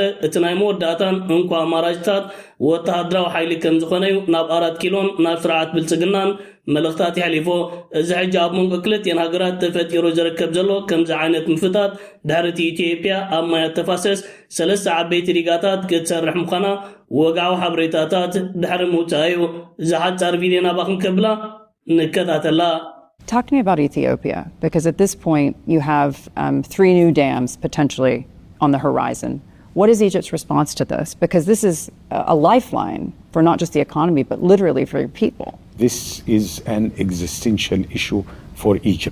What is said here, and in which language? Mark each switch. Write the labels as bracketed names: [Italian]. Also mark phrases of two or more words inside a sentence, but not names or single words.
[Tigrinya] እቲ ናይ መወዳእታን እንኳ ኣማራጭታት ወተሃድራዊ ሓይሊ ከም ዝኾነዩ ናብ 4 ኪሎን ናብ ስርዓት ብልጽግናን መልእኽታት ይሕሊፎ እዚ ሕጂ ኣብ መንጎ ክልቲአን ሃገራት ተፈጢሩ ዝርከብ ዘሎ ከምዚ ዓይነት ምፍታት ድሕሪ ኢትዮጵያ ኣብ ማያት ተፋሰስ ሰለስተ ዓበይቲ ሪጋታት ክትሰርሕ ምዃና ወግዓዊ ሓበሬታታት ድሕሪ ምውፃኡ ዝሓፀር ቪድዮ ናባኽን ከብላ ንከታተላ [English] Talk to me about Ethiopia, because at this point you have 3 new dams potentially on the horizon. What is Egypt's response to this? Because this is a lifeline for not just the economy, but literally for your people. This is an existential issue for Egypt.